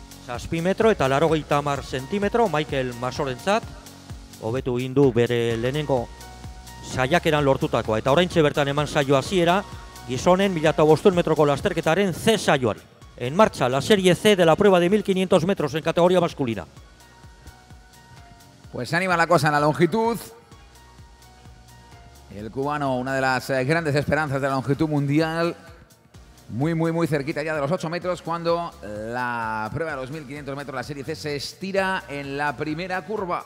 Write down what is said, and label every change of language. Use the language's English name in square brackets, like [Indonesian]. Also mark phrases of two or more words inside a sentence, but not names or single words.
[Basque] 6 metro eta 80 zentimetro Michael Masorentzat. Hobetu egin du bere lehenengo saiakeran lortutakoa. Eta oraintxe bertan eman saio hasiera gizonen 1500 metroko lasterketaren C saioari. [Spanish] En marcha la serie C de la prueba de 1500 metros en categoría masculina. Pues se anima la cosa en la longitud. El cubano, una de las grandes esperanzas de la longitud mundial. Muy cerquita ya de los 8 metros cuando la prueba de los 1500 metros, la serie C, se estira en la primera curva.